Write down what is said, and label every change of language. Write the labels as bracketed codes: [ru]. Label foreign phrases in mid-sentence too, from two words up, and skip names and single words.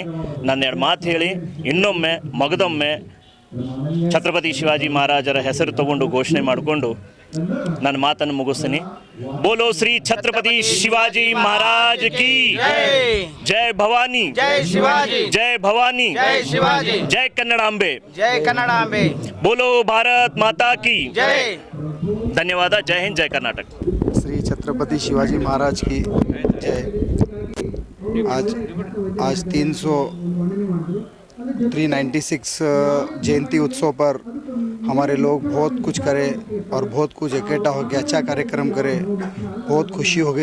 [kn] ನಾನು 2 ಮಾತು ಹೇಳಿ ಇನ್ನೊಮ್ಮೆ ಮಗದೊಮ್ಮೆ ಛತ್ರಪತಿ ಶಿವಾಜಿ ಮಹಾರಾಜರ ಹೆಸರು ತಗೊಂಡು ಘೋಷಣೆ ಮಾಡಿಕೊಂಡು ನನ್ನ ಮಾತನ್ನು ಮುಗಿಸ್ತೀನಿ. [hi] बोलो श्री छत्रपति शिवाजी महाराज की जय भवानी, जय शिवाजी, जय भवानी, जय शिवाजी, [kn] ಜೈ ಕನ್ನಡಾಂಬೆ, ಜೈ ಕನ್ನಡಾಂಬೆ, [hi] बोलो भारत माता की ಜೈ. [kn] ಧನ್ಯವಾದ. [hi] जय हिंद, [kn] ಜೈ ಕರ್ನಾಟಕ. [hi] श्री छत्रपति शिवाजी महाराज की जय। आज 396 जयंती उत्सव पर हमारे लोग बहुत कुछ करे और बहुत कुछ इकट्ठा हो गया, अच्छा कार्यक्रम करे, बहुत खुशी हो गई।